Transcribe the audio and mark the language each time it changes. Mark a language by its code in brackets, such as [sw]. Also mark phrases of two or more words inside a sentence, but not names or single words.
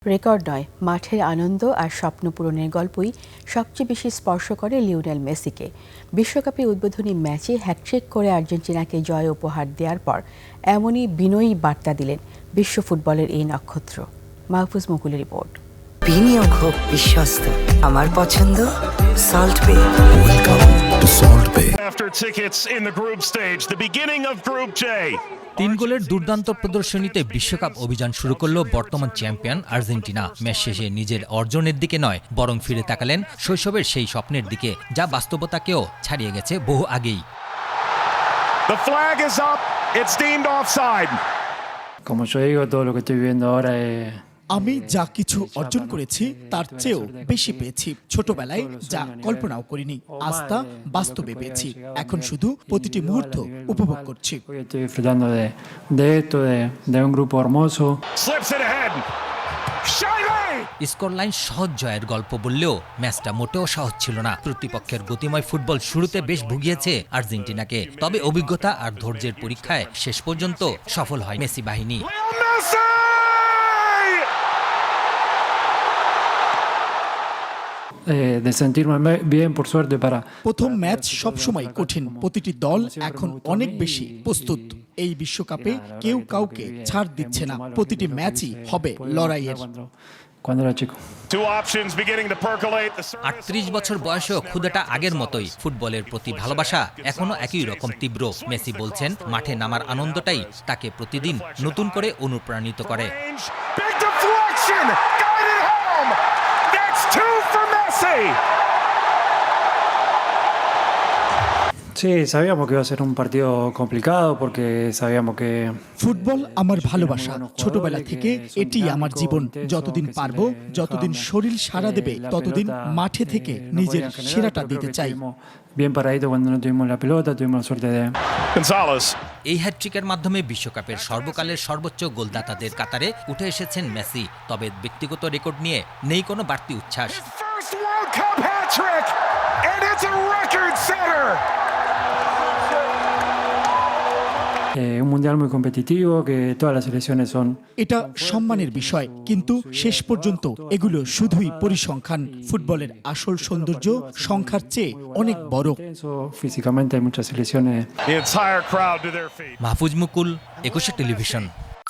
[bn] রেকর্ড নয়, মাঠের আনন্দ আর স্বপ্ন পূরণের গল্পই সবচেয়ে বেশি স্পর্শ করে লিওনেল মেসিকে। বিশ্বকাপে উদ্বোধনী ম্যাচে হ্যাটট্রিক করে আর্জেন্টিনাকে জয় উপহার দেওয়ার পর এমনই বিনয়ী বার্তা দিলেন বিশ্ব ফুটবলের এই নক্ষত্র। মাহফুজ মুকুলের রিপোর্ট। বিনিয়োগ হোক বিশ্বস্ত, আমার পছন্দ সল্ট বে। [en] Welcome to Salt Bay. After tickets in the group stage, the beginning of Group J. [bn] 3 গোলের দুর্দান্ত প্রদর্শনীতে বিশ্বকাপ অভিযান শুরু করল বর্তমান চ্যাম্পিয়ন আর্জেন্টিনা। ম্যাচ শেষে নিজের অর্জনের দিকে নয়, বরং ফিরে তাকালেন শৈশবের সেই স্বপ্নের দিকে, যা বাস্তবতাকেও ছাড়িয়ে গেছে বহু আগেই। [en] The flag is up. It's deemed offside. [es] Como yo digo, todo lo que estoy viviendo ahora es... [bn] আমি যা কিছু অর্জন করেছি তার চেয়েও বেশি পেয়েছি। ছোটবেলায় যা কল্পনাও করিনি, আজ তা বাস্তবে পেয়েছি। এখন শুধু প্রতিটি মুহূর্ত উপভোগ করছি। [es] Estoy disfrutando de esto, de un grupo hermoso. [en] Slips it ahead. [bn] স্কোরলাইন সহজ জয়ের গল্প বললেও ম্যাচটা মোটেও সহজ ছিল না। প্রতিপক্ষের গতিময় ফুটবল শুরুতে বেশ ভুগিয়েছে আর্জেন্টিনাকে, তবে অভিজ্ঞতা আর ধৈর্যের পরীক্ষায় শেষ পর্যন্ত সফল হয় মেসি বাহিনী। [es] De sentirme bien, por suerte, para... [bn] প্রথম ম্যাচ সবসময় কঠিন। প্রতিটি দল এখন অনেক বেশি প্রস্তুত। এই বিশ্বকাপে কেউ কাউকে ছাড় দিচ্ছে না। প্রতিটি ম্যাচই হবে লড়াইয়ের। [es] Cuando era chico. [en] Two options beginning to percolate. [bn] 38 বছর বয়সেও ক্ষুধাটা আগের মতোই। ফুটবলের প্রতি ভালোবাসা এখনো একই রকম তীব্র। মেসি বলছেন, মাঠে নামার আনন্দটাই তাকে প্রতিদিন নতুন করে অনুপ্রাণিত করে। [en] Big deflection. Got it home. That's two for Messi. [es] Sí, sabíamos que iba a ser un partido complicado porque sabíamos que... [bn] ফুটবল আমার ভালোবাসা। ছোটবেলা থেকে এটি আমার জীবন। যতদিন পারবো, যতদিন শরীর সাড়া দেবে, ততদিন মাঠে থেকে নিজের সেরাটা দিতে চাই। [es] Bien paradito cuando no tuvimos la pelota, tuvimos la suerte de... Gonzalez. [bn] এই হ্যাটট্রিকের মাধ্যমে বিশ্বকাপের সর্বকালের সর্বোচ্চ গোলদাতাদের কাতারে উঠে এসেছেন মেসি। তবে ব্যক্তিগত রেকর্ড নিয়ে নেই কোনো বাড়তি উচ্ছ্বাস। [en] First World Cup hat trick. And it's a record setter. [es] Un mundial muy competitivo, que todas las selecciones son... [bn] এটা সম্মানের বিষয়, কিন্তু শেষ পর্যন্ত এগুলো শুধুই পরিসংখ্যান। ফুটবলের আসল সৌন্দর্য সংখ্যার চেয়ে অনেক বড়। [es] Físicamente hay muchas selecciones. [en] The entire crowd to their feet. [bn] মাহফুজ মুকুল, 21 টেলিভিশন।